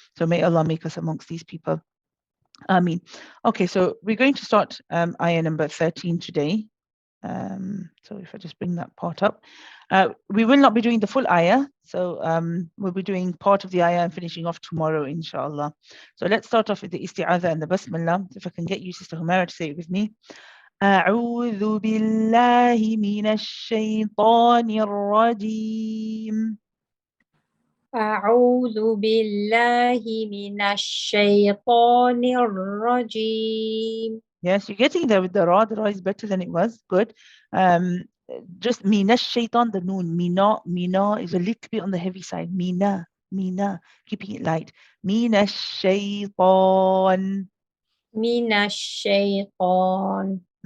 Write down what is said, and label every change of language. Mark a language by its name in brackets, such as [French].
[English] So may Allah make us amongst these people. Ameen. Okay, so we're going to start ayah number 13 today. So if I just bring that part up, we will not be doing the full ayah. So we'll be doing part of the ayah and finishing off tomorrow, inshallah. So let's start off with the isti'adha and the basmallah. If I can get you, Sister Humaira, to say it with me. [Arabic] أعوذ بالله من الشيطان الرجيم. أعوذ بالله من الشيطان الرجيم. [English] Yes, you're getting there with the ra. The ra is better than it was. Good. Just mina shaitan, the noon. Mina is a little bit on the heavy side. Mina, keeping it light. Mina shaitan. Mina shaitan.